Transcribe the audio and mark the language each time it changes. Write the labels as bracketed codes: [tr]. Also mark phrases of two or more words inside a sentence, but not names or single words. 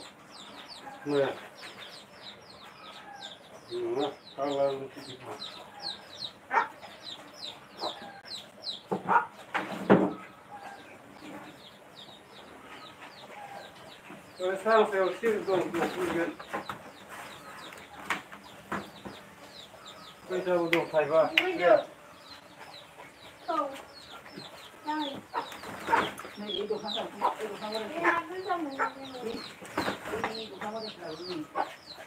[brx] मैया नङा कालार मिथिगौ सानसेयाव सिरि दं फैगोन फैसाबो दं थाइबा दुगैदो औ नाङै [bn] नै এই দোকানটা এই দোকানটা [brx] बेहा गोजा मोनो [bn] এই দোকানটা